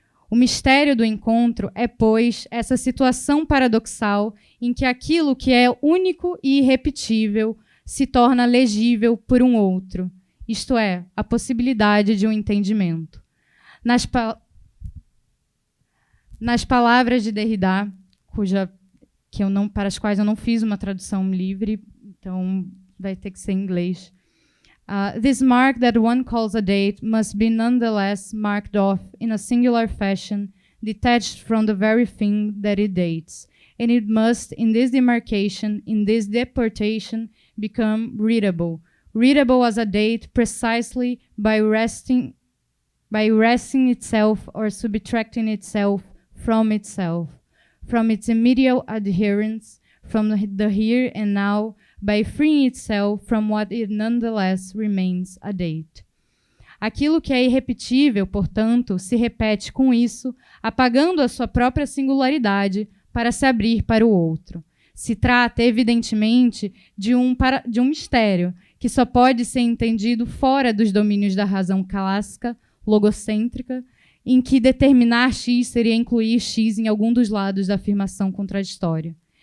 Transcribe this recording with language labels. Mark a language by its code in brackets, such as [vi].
[pt] O mistério do encontro é, pois, essa situação paradoxal em que aquilo que é único e irrepetível se torna legível por um outro, isto é, a possibilidade de um entendimento. Nas palavras de Derrida, para as quais eu não fiz uma tradução livre, então vai ter que ser em inglês. [en] This mark that one calls a date must be nonetheless marked off in a singular fashion, detached from the very thing that it dates. And it must, in this demarcation, in this deportation, become readable. Readable as a date precisely by wresting itself or subtracting itself, from its immediate adherence, from the here and now, by freeing itself from what it nonetheless remains a date. [pt] Aquilo que é irrepetível, portanto, se repete com isso, apagando a sua própria singularidade para se abrir para o outro. Se trata, evidentemente, de um mistério que só pode ser entendido fora dos domínios da razão clássica, logocêntrica, em que determinar X seria incluir X em algum dos lados da afirmação contraditória.